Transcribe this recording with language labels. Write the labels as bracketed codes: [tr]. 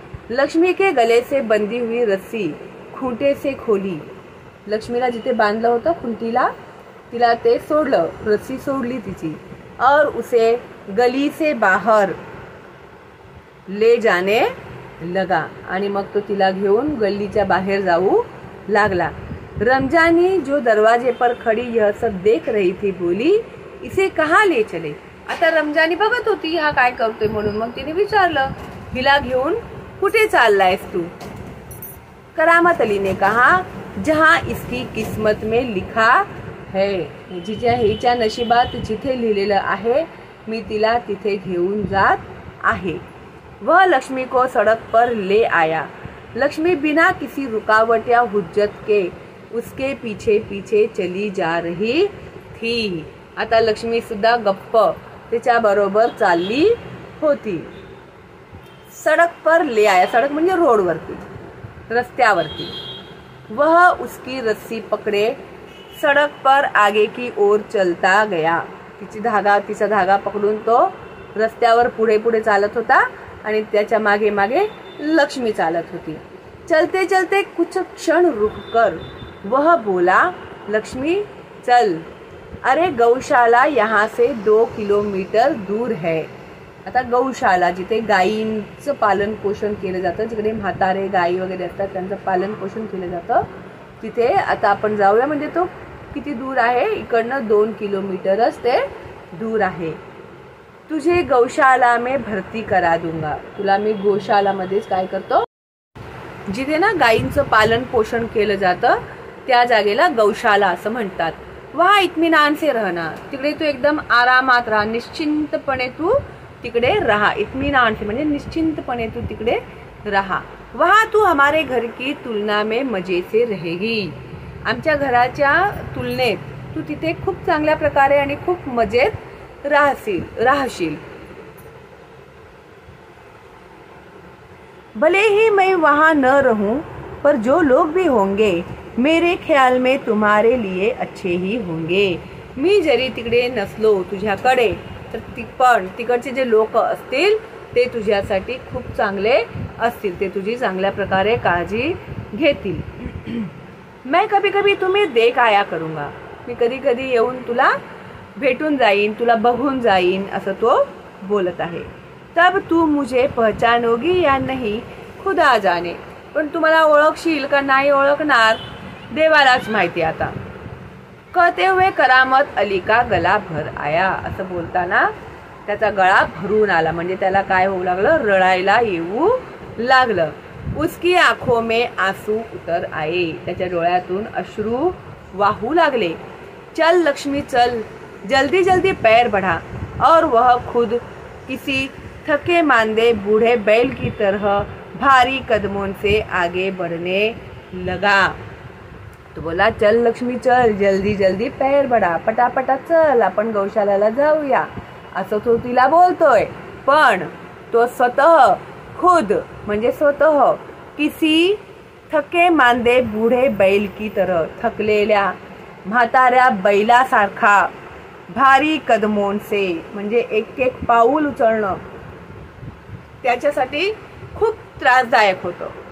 [hi] लक्ष्मी के गले से बंधी हुई रस्सी खूंटे से खोली. [mr] लक्ष्मीला जिथे बांधलं होतं खुंटीला तिला ते सोडलं, रस्सी सोडली तिची. [hi] और उसे गली से बाहर ले जाने लगा. [mr] आणि मग तो तिला घेऊन गल्लीच्या बाहेर जाऊ लागला. [hi] रमजानी जो दरवाजे पर खड़ी यह सब देख रही थी बोली, इसे कहाँ ले चले. [mr] आता रमजानी बघत होती हा काय करतोय म्हणून. मग तिने विचारलं, हिला घेऊन कुठे चाललायस तू. [hi] करामत अली ने कहा, जहां इसकी किस्मत में लिखा है. [mr] जिच्या हिच्या नशिबात जिथे लिहिलेलं आहे मी तिला तिथे घेऊन जात आहे. [hi] वह लक्ष्मी को सड़क पर ले आया. लक्ष्मी बिना किसी रुकावट या हुज्जत के उसके पीछे पीछे चली जा रही थी. [mr] आता लक्ष्मी सुद्धा गप्प त्याच्या बरोबर चालली होती. [hi] सड़क पर ले आया, सड़क [mr] म्हणजे रोडवरती, रस्त्यावरती. [hi] वह उसकी रस्सी पकड़े सड़क पर आगे की ओर चलता गया. [mr] तिचा धागा पकडून तो रस्त्यावर पुढे पुढे चालत होता आणि त्याच्या मागे मागे लक्ष्मी चालत होती. [hi] चलते चलते कुछ क्षण रुककर वह बोला, लक्ष्मी चल, अरे गौशाला यहाँ से 2 किलोमीटर दूर है. [mr] आता गौशाला जिथे गायींचं पालन पोषण केलं जातं, जिकडे म्हातारे गायी वगैरे असतात त्यांचं पालन पोषण केलं जातं, तिथे आता आपण जाऊया. म्हणजे तो किती दूर आहे, इकडनं 2 किलोमीटरच ते दूर आहे. [hi] तुझे गौशाला में भरती करा दूंगा. [mr] तुला मी गौशालामध्येच काय करतो, जिथे ना गायींचं पालन पोषण केलं जातं त्या जागेला गौशाला असं म्हणतात. [hi] वहाँ इत्मीनान से रहना. [mr] तिकडे तू एकदम आरामात राहा, निश्चिंतपणे तू तिकडे राहा. इत्मीनान से म्हणजे निश्चिंतपणे तू तिकडे राहा. [hi] वहाँ तू हमारे घर की तुलना में मजे से रहेगी. [mr] आमच्या घराच्या तुलनेत तू तिथे खूप चांगल्या प्रकारे आणि खूप मजेत राहशील. [hi] भले ही मैं वहाँ न रहूं, पर जो लोग भी होंगे मेरे ख्याल में तुम्हारे लिए अच्छे ही होंगे. [mr] मी जरी तिकडे नसलो तुझ्याकडे तर पण तिकडचे जे लोक असतील ते तुझ्यासाठी खूप चांगले असतील, ते तुझी चांगल्या प्रकारे काळजी घेतील. [hi] मैं कभी कभी तुम्हें देख आया करूंगा. [mr] मी कधी कधी येऊन तुला भेटून जाईन, तुला बघून जाईन, असं तो बोलत आहे. [hi] तब तू मुझे पहचानोगी या नहीं खुदा जाने. [mr] पण तुम्हाला ओळखशील का नाही ओळखणार देवालाच माहिती. [hi] आता कहते हुए करामत अली का गला भर आया. [mr] असं बोलताना त्याचा गळा भरून आला, म्हणजे त्याला काय होऊ लागलं, रडायला येऊ लागलं. [hi] उसकी आंखों में आंसू उतर आए. [mr] त्याच्या डोळ्यातून अश्रू वाहू लागले. [hi] चल लक्ष्मी चल, जल्दी जल्दी पैर बढ़ा. और वह खुद किसी थके मांदे बूढ़े बैल की तरह भारी कदमों से आगे बढ़ने लगा. [mr] तो बोला, [hi] चल लक्ष्मी चल, जल्दी जल्दी पैर बढ़ा, [mr] पटापटा चल, आपण गौशालाला जाऊया, असं तो तिला बोलतोय. पण तो स्वतः खुद म्हणजे स्वतः [hi] किसी थके मांदे बूढ़े बैल की तरह, [mr] थकलेल्या म्हाताऱ्या बैलासारखा, [hi] भारी कदमों से [mr] म्हणजे एक एक पाऊल उचलणं त्याच्यासाठी खूप त्रासदायक होतं.